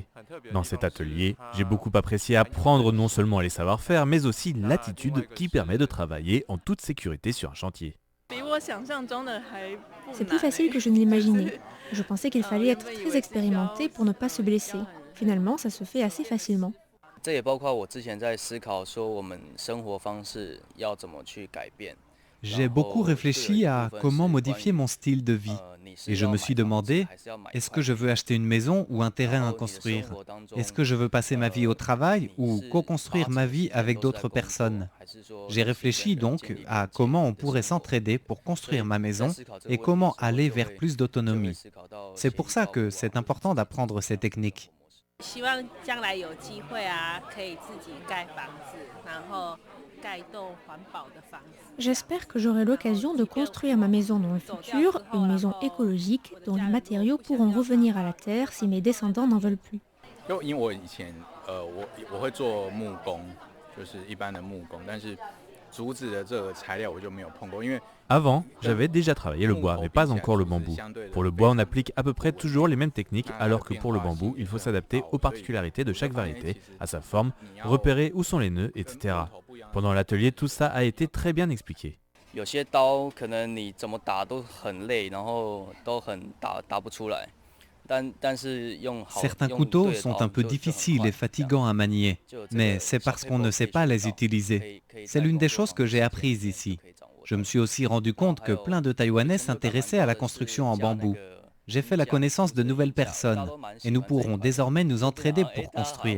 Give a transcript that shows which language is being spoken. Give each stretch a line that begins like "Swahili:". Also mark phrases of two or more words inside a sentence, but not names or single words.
French: Dans cet atelier, j'ai beaucoup apprécié apprendre non seulement les savoir-faire, mais aussi l'attitude qui permet de travailler en toute sécurité sur un chantier. C'est plus facile que je ne l'imaginais. Je pensais qu'il fallait être très expérimenté pour ne pas se blesser. Finalement, ça se fait assez facilement.
Chinese: 这也包括我之前在思考说我们生活方式要怎么去改变。
French: J'ai beaucoup réfléchi à comment modifier mon style de vie. Et je me suis demandé, est-ce que je veux acheter une maison ou un terrain à construire? Est-ce que je veux passer ma vie au travail ou co-construire ma vie avec d'autres personnes? J'ai réfléchi donc à comment on pourrait s'entraider pour construire ma maison et comment aller vers plus d'autonomie. C'est pour ça que c'est important d'apprendre ces techniques.
Chinese: 希望将来有机会啊，可以自己盖房子，然后盖栋环保的房子。
French: J'espère que j'aurai l'occasion de construire ma maison dans le futur, une maison écologique dont les matériaux pourront revenir à la terre si mes descendants n'en veulent plus.
Chinese: 因为我以前我会做木工，就是一般的木工，但是竹子的这个材料我就没有碰过，因为
French: Avant, j'avais déjà travaillé le bois, mais pas encore le bambou. Pour le bois, on applique à peu près toujours les mêmes techniques, alors que pour le bambou, il faut s'adapter aux particularités de chaque variété, à sa forme, repérer où sont les nœuds, etc. Pendant l'atelier, tout ça a été très bien expliqué.
Chinese: 有些刀可能你怎么打都很累，然后都很打不出来。
French: Certains couteaux sont un peu difficiles et fatigants à manier, mais c'est parce qu'on ne sait pas les utiliser. C'est l'une des choses que j'ai apprises ici. Je me suis aussi rendu compte que plein de Taïwanais s'intéressaient à la construction en bambou. J'ai fait la connaissance de nouvelles personnes et nous pourrons désormais nous entraider pour construire.